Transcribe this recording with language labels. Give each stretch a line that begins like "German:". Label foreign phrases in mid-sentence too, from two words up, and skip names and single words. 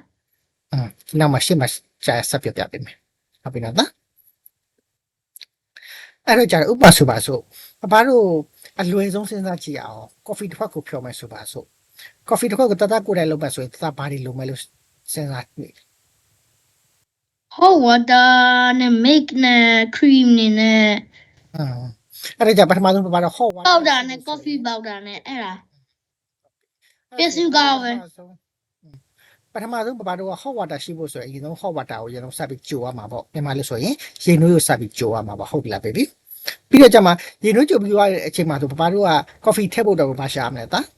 Burmese: နောက်မှရှင်းမှကြာဆက်ပြပြပေးမယ်ဟုတ်ပြီနော်သားအဲ့တော့ကြာဥပမာဆိုပါစို့ဘာလို့အလွယ်ဆုံးစဉ်းစားကြည့်အောင် coffee တစ်ခွက်ကိုဖြောမယ်ဆိုပါစို့ coffee တစ်ခွက်ကိုတသားကိုယ်တိုင်လုပ်ပါဆိုရင်တသားဘာတွေလုပ်မယ်လို့စဉ်းစားနေ
English: hot water နဲ့ milk နဲ့ cream နဲ့
Burmese: အဲ့ဒါကြပထမဆုံးဘာလို့
English: hot water
Burmese: powder နဲ့
English: coffee powder
Burmese: နဲ့အဲ့ဒါပစ္စည်းကောင်းပဲ ပထမဆုံးဘာလို့
English: hot water
Burmese: ရှိဖို့ဆိုရင်အရင်ဆုံး
English: hot water
Burmese: ကိုအရင်ဆုံးစပြီးကြိုရမှာပေါ့မြန်မာလို့ဆိုရင်ရေနွေးကိုစပြီးကြိုရမှာပေါ့ဟုတ်ပြီလား baby ပြီးတော့ကျမှရေနွေးကြိုပြီးသွားတဲ့အချိန်မှာဆိုဘာလို့က coffee ထည့်ဖို့တော့ဘာရှာရမလဲတာ